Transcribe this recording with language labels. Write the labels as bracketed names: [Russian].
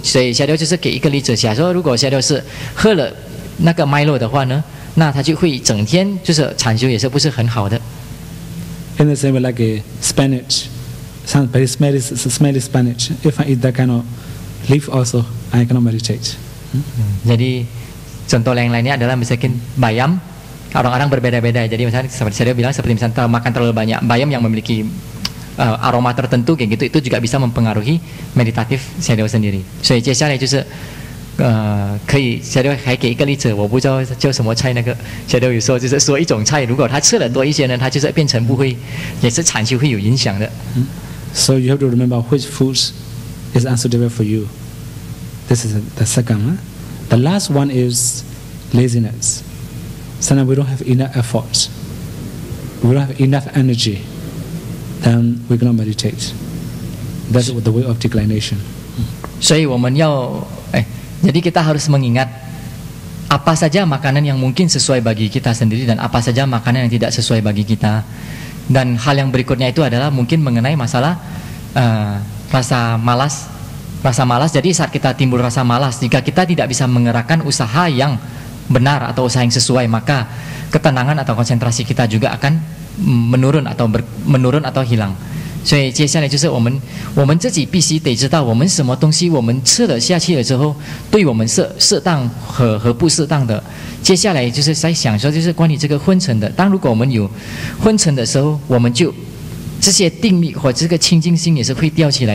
[Chinese] 所以Shadow就是给一个例子，假说如果Shadow是喝了那个 Milo 的话呢，那他就会整天就是禅修也是不是很好的。 [English] In the same way, like a spinach, some very smelly spinach. If I eat that kind of leaf, also I cannot meditate. [Indonesian] Jadi contoh yang lainnya adalah misalkan bayam. Orang-orang berbeda-beda. Jadi misalnya seperti saya bilang, seperti misalnya makan terlalu banyak bayam yang memiliki aroma tertentu kayak gitu, itu juga bisa mempengaruhi meditatif Shadow sendiri. [Chinese] 所以接下来就是可以 Shadow 还给一个例子，我不知道叫什么菜，那个 Shadow 有说就是说一种菜，如果他吃了多一些呢，他就是变成不会，也是禅修会有影响的。 [English] So you have to remember which foods is unsuitable for you. This is the second. The last one is laziness. Sometimes we don't have enough effort. We don't have enough energy. Then we cannot meditate. That's the way of declination. [Chinese] 所以我们要 [Indonesian] jadi kita harus mengingat apa saja makanan yang mungkin sesuai bagi kita sendiri dan apa saja makanan yang tidak sesuai bagi kita. Dan hal yang berikutnya itu adalah mungkin mengenai masalah rasa malas. Jadi saat kita timbul rasa malas, jika kita tidak bisa mengerahkan usaha yang benar atau usaha yang sesuai, maka ketenangan atau konsentrasi kita juga akan menurun atau hilang. [Chinese] 所以接下来就是我们自己必须得知道，我们什么东西我们吃了下去了之后，对我们适当和不适当的。接下来就是在想说，就是关于这个昏沉的。当如果我们有昏沉的时候，我们就这些定力或这个清净心也是会掉起来。